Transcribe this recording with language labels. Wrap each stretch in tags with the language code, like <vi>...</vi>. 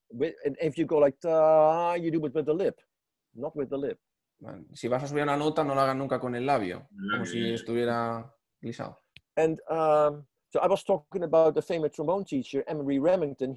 <en>And if you go like ta, you do it with the lip, not with the lip.</en> <es>Bueno, si vas a subir una nota, no la hagas nunca con el labio, como si estuviera glissado.</es> <en>And so I was talking about the famous trombone teacher, Emery Remington.</en>